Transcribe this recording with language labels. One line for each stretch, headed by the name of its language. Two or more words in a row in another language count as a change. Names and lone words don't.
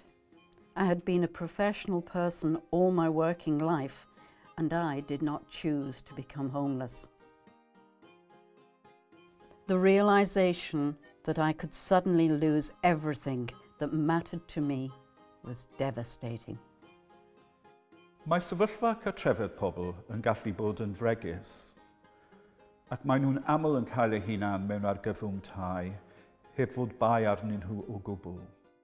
English: I had been a professional person all my working life, and I did not choose to become homeless. The realization that I could suddenly lose everything that mattered to me was devastating.
Welsh: Mae sefyllfa cartrefedd pobl yn gallu bod yn fregus, ac maen nhw'n aml yn cael eu hunain mewn argyfwng tai, heb fod bai arnyn nhw o gwbl.